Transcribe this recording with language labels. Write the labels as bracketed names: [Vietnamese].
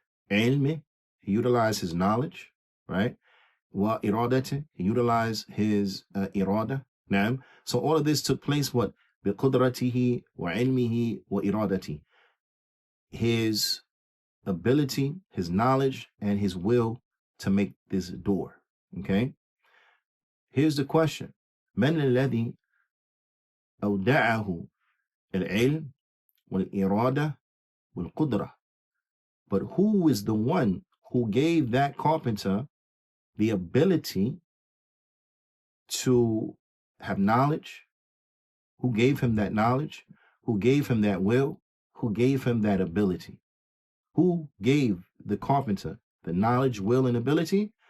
[English] Ilmi, he utilized his knowledge, right? [Arabic] Wa iradati, [English] he utilized his irada. Naam. So all of this took place what? [Arabic] Biqudratihi wa ilmihi wa iradati. [English] His ability, his knowledge, and his will to make this door. Okay? Here's the question. [Arabic] من الذي أودعه العلم والإرادة والقدرة? [English] But who is the one who gave that carpenter the ability to have knowledge? Who gave him that knowledge? Who gave him that will? Who gave him that ability? Who gave the carpenter the knowledge, will, and ability?